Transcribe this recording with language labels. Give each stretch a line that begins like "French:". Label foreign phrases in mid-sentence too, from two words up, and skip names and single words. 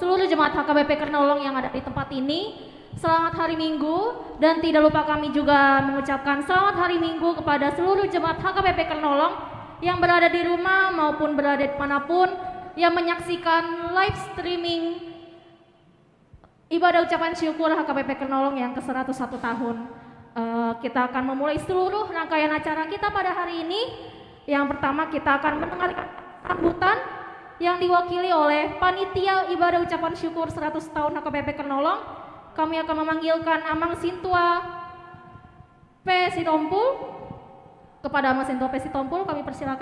Indonesian: jemaat HKBP Kernolong yang ada di tempat ini. Selamat hari Minggu, dan tidak lupa kami juga mengucapkan selamat hari Minggu kepada seluruh jemaat HKBP Kernolong yang berada di rumah maupun berada dimanapun yang menyaksikan live streaming ibadah ucapan syukur HKBP Kernolong yang ke-101 tahun. Kita akan memulai seluruh rangkaian acara kita pada hari ini. Yang pertama kita akan mendengarkan sambutan yang diwakili oleh Panitia Ibadah Ucapan Syukur 100 tahun HKBP Kernolong. Kami akan memanggilkan Amang Sintua P. Sitompul. Kepada Amang Sintua P. Sitompul kami persilakan.